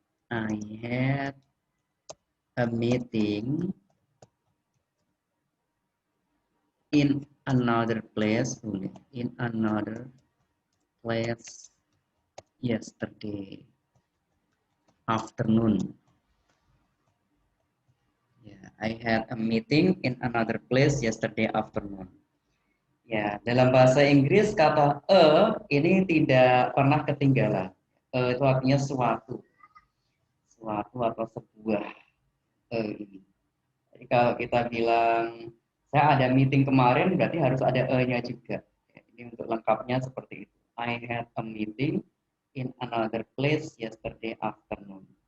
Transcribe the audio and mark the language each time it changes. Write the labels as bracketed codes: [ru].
[en] I had a meeting in another place, in another place yesterday afternoon. Yeah, I had a meeting in another place yesterday afternoon. [id] Ya, dalam bahasa Inggris kata ini tidak pernah ketinggalan. Itu artinya suatu atau sebuah. Ini. Jadi kalau kita bilang saya ada meeting kemarin, berarti harus ada nya juga. Ini untuk lengkapnya seperti itu. [en] I had a meeting in another place yesterday afternoon.